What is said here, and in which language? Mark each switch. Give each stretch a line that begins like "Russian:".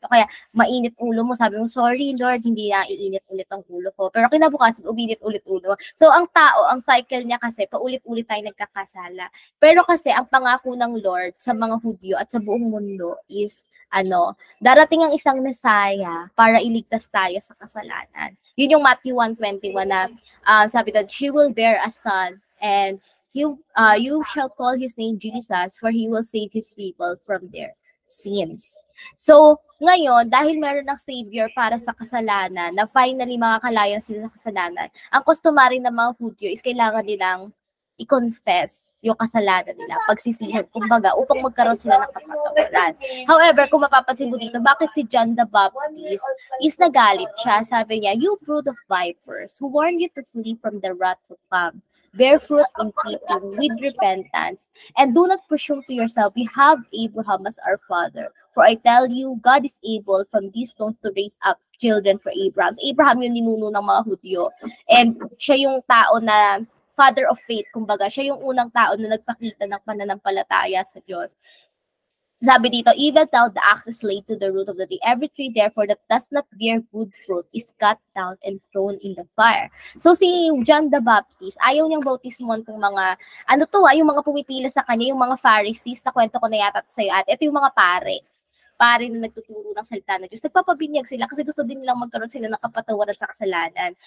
Filipino: O kaya, mainit ulo mo, sabi mo,
English: sorry Lord,
Filipino: hindi na iinit ulit ang ulo ko. Pero kinabukasan, uminit ulit ulo. So, ang tao, ang cycle niya kasi, paulit-ulit tayo nagkakasala. Pero kasi, ang pangako ng Lord sa mga Hudyo at sa buong mundo is, darating ang isang Messiah para iligtas tayo sa kasalanan. Yun yung Matthew 1:21 na, sabi
English: that, she will bear a son, and you shall call his name Jesus, for he will save his people from their sins.
Filipino: So, ngayon, dahil meron ng Savior para sa kasalanan, na finally makakalayan sila sa kasalanan, ang customary ng mga Hudyo is kailangan nilang i-confess yung kasalanan nila, pagsisihan, kumbaga, upang magkaroon sila ng kapatawaran. However, kung mapapansin mo dito, bakit si John the Baptist is nagalit siya? Sabi niya,
English: you brood of vipers, who warned you to flee from the wrath to come. Bear fruit in keeping with repentance, and do not presume to yourself, we have Abraham as our father. For I tell you, God is able from these stones to raise up children for Abraham.
Filipino: So, Abraham yung ninuno ng mga Hudyo. And siya yung tao na
English: father of faith,
Filipino: kumbaga. Siya yung unang tao na nagpakita ng pananampalataya sa Diyos. Sabi dito,
English: even though the axe is laid to the root of the tree, every tree therefore that does not bear good fruit is cut down and thrown in the fire.
Filipino: So si John the Baptist, ayaw niyang bautismon kung mga, yung mga pumipila sa kanya, yung mga Pharisees, na kwento ko na yata sa'yo at ito yung mga pare na nagtuturo ng salita ng Diyos. Nagpapabinyag sila kasi gusto din nilang magkaroon sila ng kapatawaran sa kasalanan.